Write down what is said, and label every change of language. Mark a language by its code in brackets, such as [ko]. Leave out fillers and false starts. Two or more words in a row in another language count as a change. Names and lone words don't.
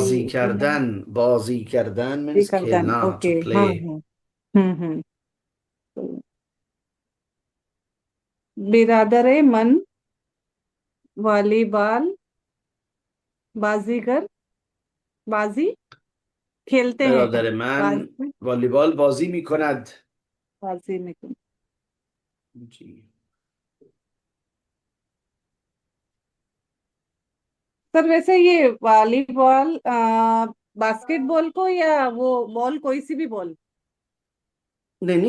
[fa] بازی کردن मीन्स करदन [ur] खेलना, ओके। [en] to play. [ur] ہاں ہاں. तो [fa] برادر من [ur] والی بال بازیگر بازی کھیلتے ہیں [fa] برادر من बाजी والیبال بازی میکند. [ur] بازی میں. जी। سر ویسے یہ والی بال باسکٹ بال کو یا وہ بال کوئی سی بھی بال? نہیں نہیں,